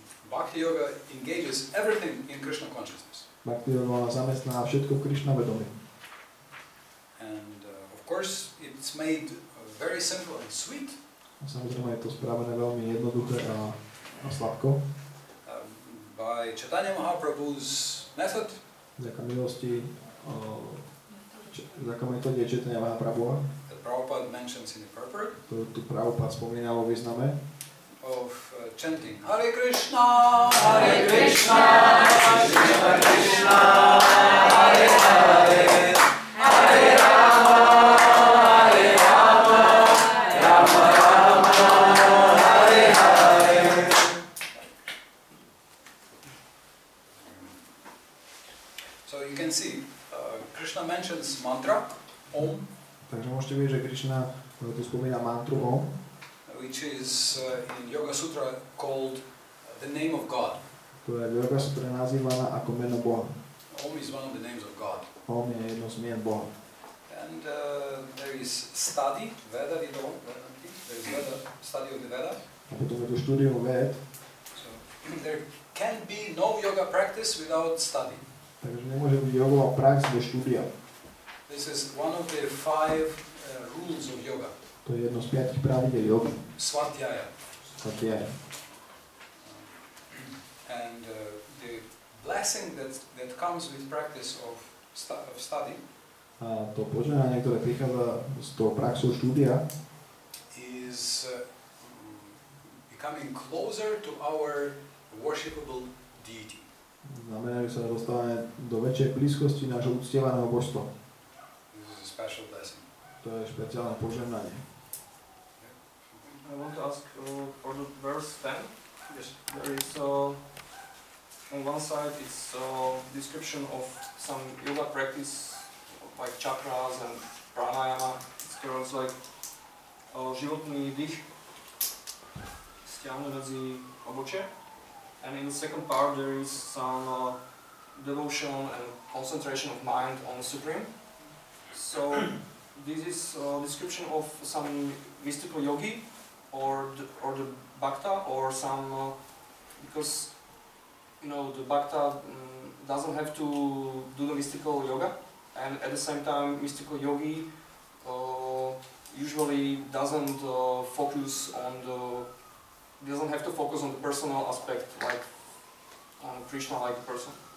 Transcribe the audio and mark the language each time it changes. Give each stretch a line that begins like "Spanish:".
English: Bhakti Yoga engages everything in Krishna consciousness.
Slovak: Bhakti Yoga zamestná všetko v Krišna vedomí.
English: And of course, it's made very simple and sweet.
Slovak: A samozrejme je to spravené veľmi jednoduché a sladko.
English: By Chaitanya Mahaprabhu's method.
Slovak: Vďaka milosti, vďaka metóde Chaitanya Mahaprabhu.
English: That Prabhupada mentions in the purport.
Slovak: Tu Prabhupada spomínal o význame.
English: Of chanting Hare Krishna, Hare
Sanskrit: Krishna, Krishna Krishna, Hare Hare, Hare Rama, Hare Rama, Rama Rama, Hare Hare.
English: So you can see, Krishna mentions mantra, Om.
Slovak: Takže môžete vidieť, že Krišna tu spomína mantru Om.
English: Which is in Yoga Sutra called the name of God.
Slovak: To je v Yoga Sutra nazývaná ako meno Boha.
English: Om is one of the names of God.
Slovak: Om je jedno z mien Boha.
English: And there is study, Veda, there is Veda, study of the Veda.
Slovak: A potom je tu štúdium Ved.
English: So there can be no yoga practice without study.
Slovak: Takže nemôže byť jogová prax bez štúdia.
English: This is one of the 5 rules of yoga.
Slovak: To je jedno z 5 pravidel jogy.
English: Swadhyaya.
Slovak: Swadhyaya.
English: And the blessing that comes with practice of study.
Slovak: A to požehnanie, ktoré prichádza z toho praxu štúdia,
English: is becoming closer to our worshipable deity.
Slovak: Znamená, že sa dostávame do väčšej blízkosti nášho uctievaného božstva.
English: This is a special blessing.
Slovak: To je špeciálne požehnanie.
English: I want to ask for the verse 10. Yes. There is on one side it's description of some yoga practice like chakras and pranayama. It's like
Slovak: životný dých stiahne medzi obočie.
English: And in the second part there is some devotion and concentration of mind on the Supreme. So this is a description of some mystical yogi or the bhakta or some because you know the bhakta doesn't have to do the mystical yoga, and at the same time mystical yogi usually doesn't have to focus on the personal aspect like on Krishna like the person.